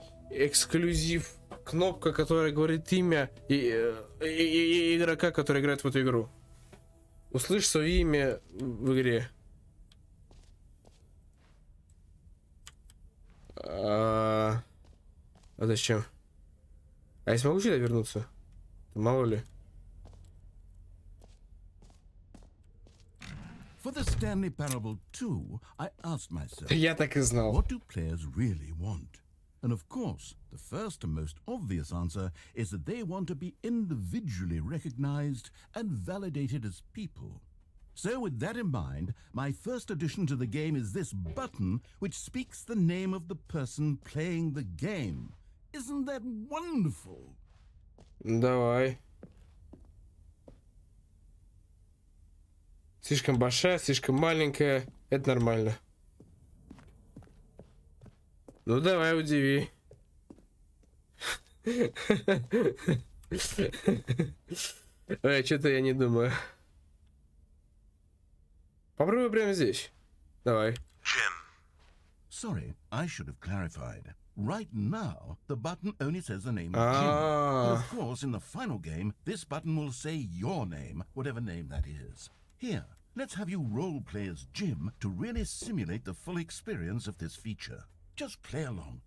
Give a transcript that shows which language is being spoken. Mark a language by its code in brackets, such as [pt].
[ru] Эксклюзив. Кнопка, которая говорит имя и игрока, который играет в эту игру. Услышь свое имя в игре. А зачем? А я смогу сюда вернуться? Мало ли. [en] For the Stanley Parable 2, I asked myself, [ru] Я так и знал. [en] what do players really want? And of course, the first and most obvious answer is that they want to be individually recognized and validated as people. So with that in mind, my first addition to the game is this button which speaks the name of the person playing the game. Isn't that wonderful? [ru] Давай. Слишком большая, слишком маленькая. Это нормально. Ну давай, удиви. Ой, что-то я не думаю. Попробуй прямо здесь. Давай. [en] Jim, Sorry, I should have clarified. Right now, the button only says the name Jim. But of course, in the final game, this button will say your name, whatever name that is. Here, let's have you role-play as Jim to really simulate the full experience of this feature. Just play along.